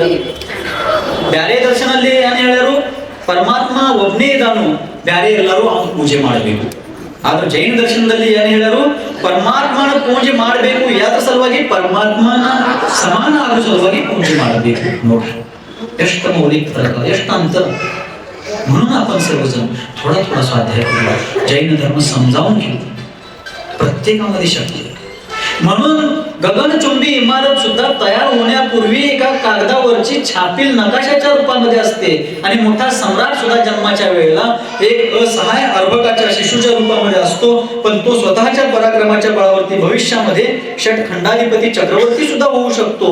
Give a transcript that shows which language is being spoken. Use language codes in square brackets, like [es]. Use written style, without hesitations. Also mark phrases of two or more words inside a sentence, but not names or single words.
[kn] ಬ್ಯಾರೆ ದರ್ಶನಲ್ಲಿ ಏನ್ ಹೇಳ್ಯಾರು? ಪರಮಾತ್ಮ ಒಬ್ಬನೇ ಇದಾನು, ಬ್ಯಾರೆ ಎಲ್ಲರೂ ಅವನು ಪೂಜೆ ಮಾಡಬೇಕು. ಆದ್ರೆ ಜೈನ ದರ್ಶನದಲ್ಲಿ ಏನ್ ಹೇಳ್ಯಾರು? ಪರಮಾತ್ಮನ ಪೂಜೆ ಮಾಡಬೇಕು. ಯಾವ್ದ್ರ ಸಲುವಾಗಿ? ಪರಮಾತ್ಮನ ಸಮಾನ ಆಗೋ ಸಲುವಾಗಿ ಪೂಜೆ ಮಾಡಬೇಕು. ನೋಡ್ರಿ ಎಷ್ಟು ಮೌಲಿಕ फरक, ಎಷ್ಟು अंतर. [mr] म्हणून आपण सर्वजण थोडा थोडा स्वाध्याय करूया, जैन धर्म समजावून घेऊ. प्रत्येकामध्ये शक्ती. म्हणून गगनचुंबी इमारत सुद्धा तयार होण्यापूर्वी एका कागदावरची छापील नकाशाच्या रूपामध्ये असते आणि मोठा सम्राट सुद्धा जन्माच्या वेळेला एक असहाय अर्भकाच्या शिशूच्या रूपामध्ये असतो, पण तो स्वतःच्या पराक्रमाच्या बळावरती भविष्यामध्ये षटखंडाधिपती चक्रवर्ती सुद्धा होऊ शकतो.